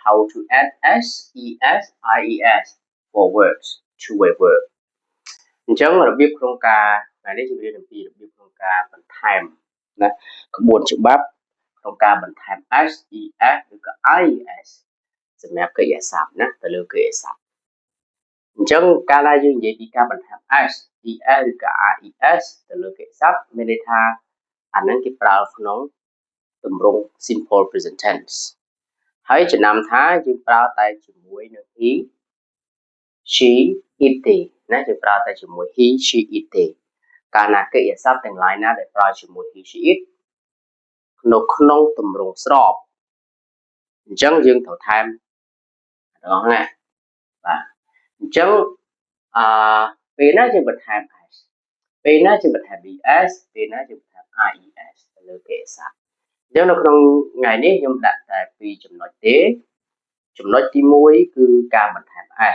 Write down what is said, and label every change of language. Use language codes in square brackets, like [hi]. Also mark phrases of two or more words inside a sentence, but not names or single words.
[en] how to add s, es, ies for words, two-way verb. [km] អញ្ចឹងរបៀបក្នុងការថ្ងៃនេះយើងរៀនអំពីរបៀបក្នុងការបន្ថែមណាក្បួនច្បាប់ក្នុងការបន្ថែម s, es ឬក៏ ies សម្រាប់កិរិយាសព្ទណាទៅលើកិរិយាសព្ទអញ្ចឹងកាលណាយើងនិយាយពីការបន្ថែម s, es ឬក៏ ies ទៅលើកិរិយាសព្ទមានន័យថាអាហ្នឹងគេប្រើក្នុងទម្រង់ [en] simple present tense [km] ហើយ ចំណាំថាយើងប្រើតែជាមួយនឹង [en] he, she, it [km] ទេណាយើងប្រើតែជាមួយ [en] he, she, it [km] ទេកាលណាកិរិយាសព្ទទាំងឡាយណាដែលប្រើជាមួយ [en] he, she, it [km] នៅក្នុងទម្រង់ស្របអញ្ចឹងយើងត្រូវថែមទាំងអស់ណាបាទអ ញ្ចឹងពេលណាយើងបន្ថែម s ពេលណាយើងបន្ថែម es ពេលណាយើងបន្ថែម ies ទៅលើកិរិយាសព្ទអញ្ចឹងនៅក្នុងថ្ងៃនេះខ្ញុំដាក់តែ2ចំណុចទេចំណុចទី1គឺការបន្ថែម s